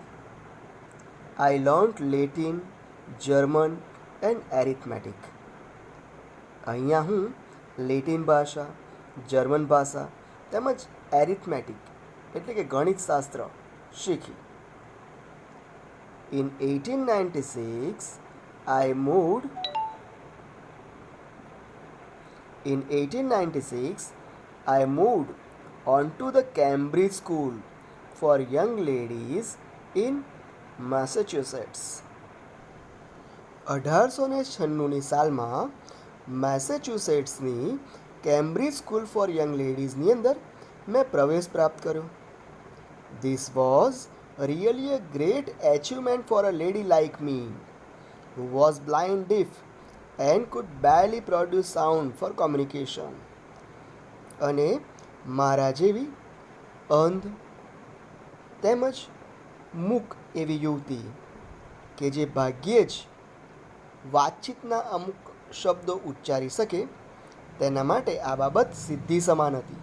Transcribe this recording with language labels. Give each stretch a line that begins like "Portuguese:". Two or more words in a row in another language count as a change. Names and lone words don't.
English: I learnt Latin, German and arithmetic.
Gujarati: અહીંયા હું લેટિન ભાષા, જર્મન ભાષા તેમજ એરિથમેટિક એટલે કે ગણિતશાસ્ત્ર શીખી.
English: In 1896 I moved on to the Cambridge School for Young Ladies in Massachusetts.
Gujarati: 1896ની સાલમાં મેસેચ્યુસેટ્સની કેમ્બ્રિજ સ્કૂલ ફોર યંગ લેડીઝની અંદર મેં પ્રવેશ પ્રાપ્ત કર્યો.
English: This was really a great achievement for a lady like me who was blind, deaf and could barely produce sound for communication.
Gujarati: અને મારા જેવી અંધ તેમજ મૂક એવી યુવતી કે જે ભાગ્યે જ વાતચીતના અમુક શબ્દો ઉચ્ચારી શકે તેના માટે આ બાબત સિદ્ધિ સમાન હતી.